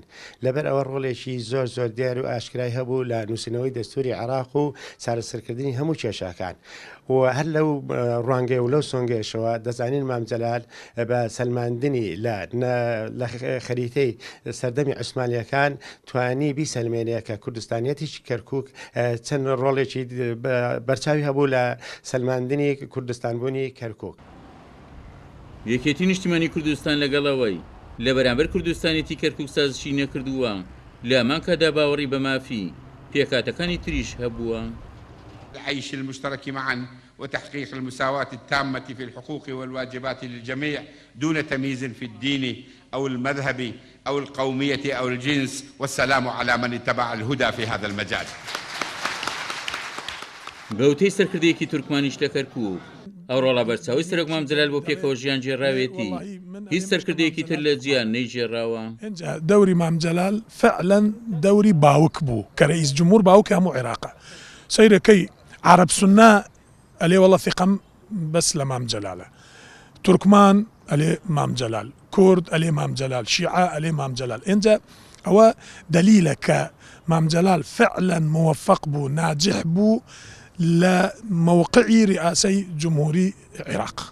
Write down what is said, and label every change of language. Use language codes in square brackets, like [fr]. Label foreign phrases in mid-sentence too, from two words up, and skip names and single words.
[ckb] لەبەر ئەوە ڕۆڵێکی زۆر دیار و ئاشکرای هەبوو لە نووسینەوەی دەستوری عێراق و چارەسەرکردنی هەموو کێشاکان و هەر لەو ڕوانگەی و لەو سۆنگێشەوە دەزانین مام جەلال بە سەلماندنی لە خەریتەی سەردەمی عوسمانیەکان توانی بیسەلمێنەیە کە کوردستانیەتیی کەرکووک چەند ڕۆڵێکی بەرچاوی هەبوو لە سەلماندنی کوردستانبوونی کەرکووک. یەکێتی نیشتیمانی کوردستان لەگەڵەوەی لە بەرامبەر کوردستانیەتی کەرکووک سازشی نەکردووە لە هەمان کادا باوەڕی بە مافی پێکاتەکانی تریش هەبووە. [ar] العيش المشترك معا وتحقيق المساواة التامة في الحقوق والواجبات للجميع دون تمييز في الدين أو المذهب أو القومية أو الجنس، والسلام على من اتبع الهدى في هذا المجال. [ckb] بەوتەی سەرکردەیەکی تورکمانیش لە کەرکووک ئەو ڕۆڵە بەرچاوی سەرۆک مام جەلال بۆ پێکەوە ژیان جێڕاوێتی هیچ سەرکردەیەکی تر لە جیان نەیژێڕاوە. دەوری مام جەلال فعلا دەوری باوک بوو کە [ar] رئیس جمهور [ckb] باوکە هەموو عێراقە. سەیرەکەی [ar] عرب سنة [ckb] ئەلێ [ar] والله ثقم بس لمام جلاله، [ckb] تركمان ئەلێ مام جلال، كورد ئەلێ مام جلال، شيعة ئەلێ مام جلال. اینجا ئەوە دلیلە کە مام جلال فعلا موفق بوو، ناجح بوو لە موقعی رئاسەی جمهوری عێراق.